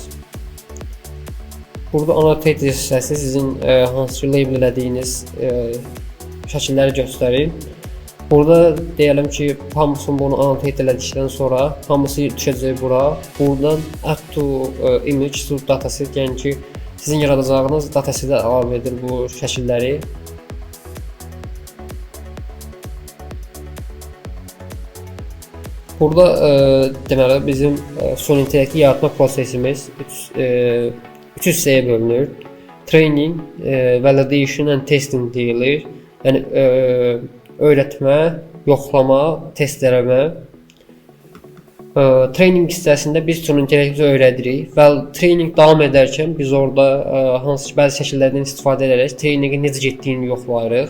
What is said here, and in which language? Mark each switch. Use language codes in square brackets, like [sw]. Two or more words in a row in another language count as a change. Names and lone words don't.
[az] Burada annotate hissəsi sizin hansı ki label elədiyiniz şəkilləri göstərir. Burada deyəlim ki, hamısını bunu annotate elədikdən sonra hamısı düşəcək bura. [en] Buradan add to image to dataset, [az] yəni ki, sizin yaradacağınız datasetə əlavə edir bu şəkilləri. Burada deməli bizim süni intellekti yaratma prosesimiz 3 hissəyə bölünür. [en] Training, validation and testing deyilir. [az] Yəni öyrətmə, yoxlama, test eləmə. Training hissəsində biz süni intellekti öyrədirik və training davam edərkən biz orada hansı ki bəzi şəkillərdən istifadə edərək trainingin necə getdiyini yoxlayırıq.